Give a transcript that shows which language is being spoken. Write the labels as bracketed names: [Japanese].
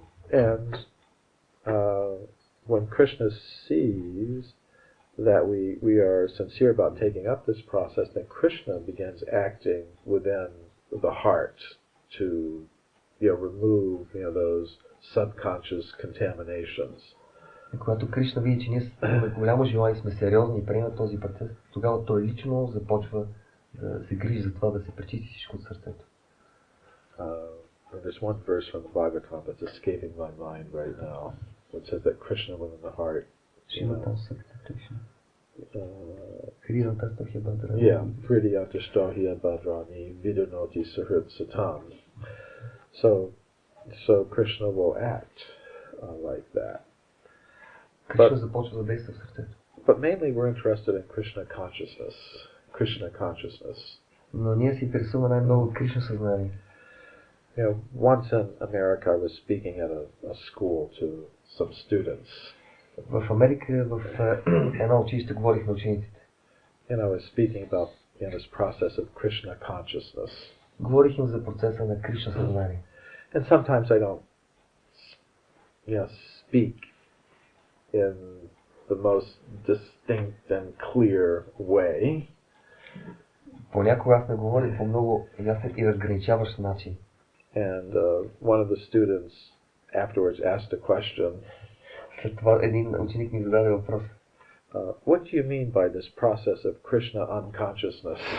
[English] And when Krishna sees that we are sincere about taking up this process, then Krishna begins acting within the heart to, remove, those subconscious contaminations. [Bulgarian] И когато Кришна види, че ние имаме голямо желание, сме сериозни и приемат този процес, тогава той лично започва да се грижи за това да се пречисти всичко от сърцето. [English] There's one verse from the Bhagavatam that's escaping my mind right now, which says that Krishna within the heart. [Sanskrit] Yeah, Pridiyatashtohiya Badrani Vidunoti Suhrit Satam. [English] So Krishna will act like that. But mainly we're interested in Krishna consciousness. [Bulgarian] Но ние се интересуваме най-много от Кришна съзнание. [English] Once in America I was speaking at a school to some students. [Bulgarian] В Америка в едно училище говорих на учениците. [English] And I was speaking about this process of Krishna consciousness. [Bulgarian] Говорих им за процеса на Кришна съзнание. [English] And sometimes I don't speak in the most distinct and clear way. [Bulgarian] Понякога аз не говоря по много ясен и разграничаващ начин. [English] And one of the students afterwards asked a question. [Bulgarian] След това един ученик ми зададе въпрос. [English] What do you mean by this process of Krishna unconsciousness?